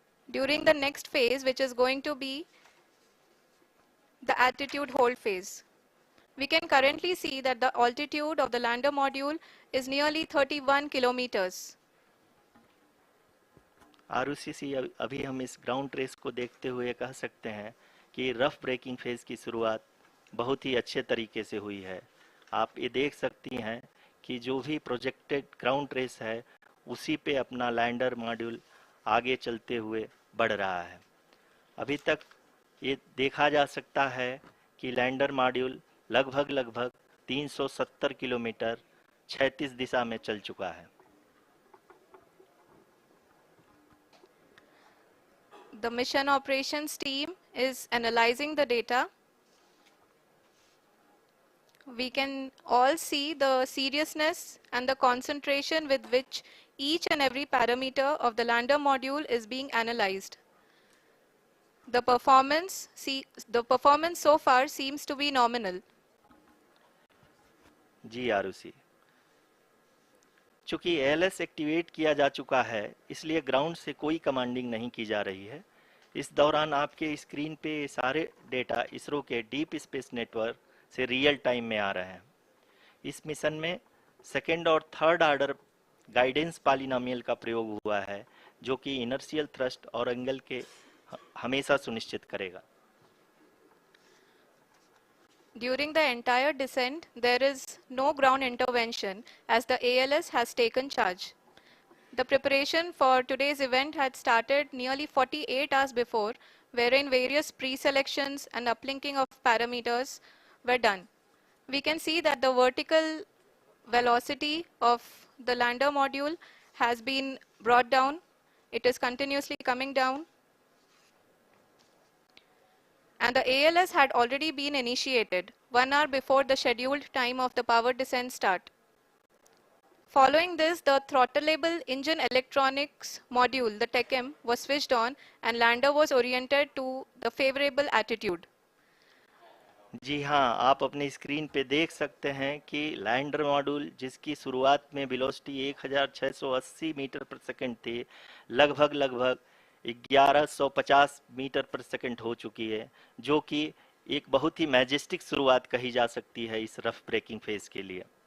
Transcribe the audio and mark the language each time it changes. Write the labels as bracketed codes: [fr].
[en] During the next phase, which is going to be the attitude hold phase. We can currently see that the altitude of the lander module is nearly 31 kilometers. [hi] Arushi, अभी हम इस ground race को देखते हुए कह सकते हैं कि रफ ब्रेकिंग फेज की शुरुआत बहुत ही अच्छे तरीके से हुई है। आप ये देख सकती हैं कि जो भी प्रोजेक्टेड ग्राउंड रेस है, उसी पे अपना लैंडर मॉड्यूल आगे चलते हुए बढ़ रहा है। अभी तक ये देखा जा सकता है कि लैंडर मॉड्यूल लगभग 370 किलोमीटर क्षैतिज दिशा में चल चुका है। [en] The mission operations team is analyzing the data. We can all see the seriousness and the concentration with which each and every parameter of the lander module is being analyzed. The performance so far seems to be nominal. [hi] जी आरुषि, चूंकि ALS activate किया जा चुका है, इसलिए ground से कोई commanding नहीं की जा रही है। इस दौरान आपके स्क्रीन पे सारे डेटा इसरो के डीप स्पेस नेटवर्क से रियल टाइम में आ रहे हैं। इस मिशन में सेकेंड और थर्ड ऑर्डर गाइडेंस पॉलिनोमियल का प्रयोग हुआ है, जो कि इनर्शियल थ्रस्ट और एंगल के हमेशा सुनिश्चित करेगा। [en] During the entire descent, there is no ground intervention as the ALS has taken charge. The preparation for today's event had started nearly 48 hours before, wherein various pre-selections and uplinking of parameters were done. We can see that the vertical velocity of the lander module has been brought down. It is continuously coming down. And the ALS had already been initiated 1 hour before the scheduled time of the power descent start. Following this, the throttleable engine electronics module, the TECM, was switched on and lander was oriented to the favorable attitude. [hi] जी हाँ, आप अपने screen पे देख सकते हैं कि lander module जिसकी शुरुआत में वेलोसिटी 1680 मीटर पर सेकंड थी, लगभग 1150 मीटर पर सेकंड हो चुकी है, जो कि एक बहुत ही मैजेस्टिक शुरुआत कही जा सकती है इस रफ ब्रेकिंग फेज के लिए।